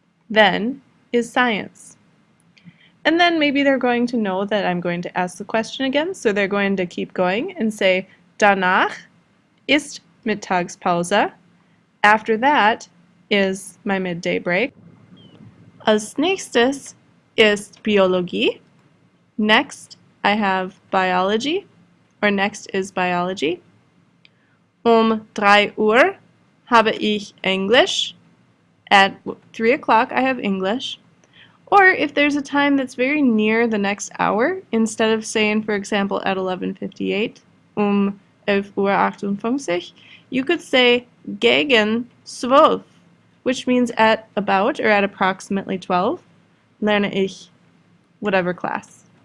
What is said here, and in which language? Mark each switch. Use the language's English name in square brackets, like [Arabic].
[English] Then is science. And then maybe they're going to know that I'm going to ask the question again, so they're going to keep going and say, [German] danach ist Mittagspause. [English] After that is my midday break. [German] Als nächstes ist Biologie. [English] Next, I have biology, or next is biology. [German] 3 Uhr habe ich Englisch. [English] At 3 o'clock I have English. Or if there's a time that's very near the next hour, instead of saying, for example, at 11:58, 11:58 Uhr, you could say [German] gegen 12, [English] which means at about or at approximately 12, [German] lerne ich [English] whatever class.